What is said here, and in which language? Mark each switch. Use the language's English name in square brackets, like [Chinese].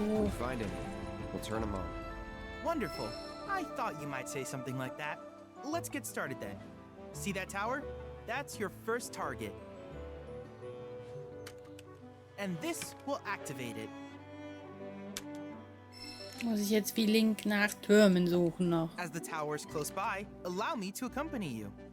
[English] If we find any, we'll turn them on. Wonderful. I thought you might say something like that. Let's get started then. See that tower? That's your first target. And this will activate it. [German] muss ich jetzt wie Link nach Türmen suchen noch. [English] As the tower is close by, allow me to accompany you.